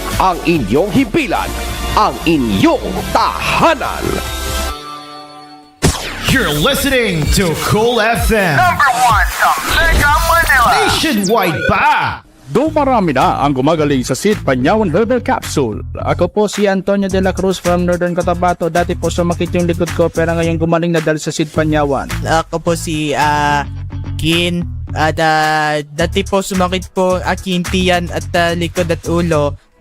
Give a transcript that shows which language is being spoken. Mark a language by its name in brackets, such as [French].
[Filipino] Ang inyong himpilan, ang inyong tahanan. [English] You're listening to Cool FM. [Filipino] Number 1 sa Mega Manila. Nationwide pa! Dumarami na ang gumagaling sa Sid Panyawan Herbal Capsule. Ako po si Antonio de la Cruz from Northern Cotabato. Dati po sumakit yung likod ko pero ngayon gumaling na dahil sa Sid Panyawan. Ako po si Kin. Dati po sumakit po aking tiyan at likod at ulo.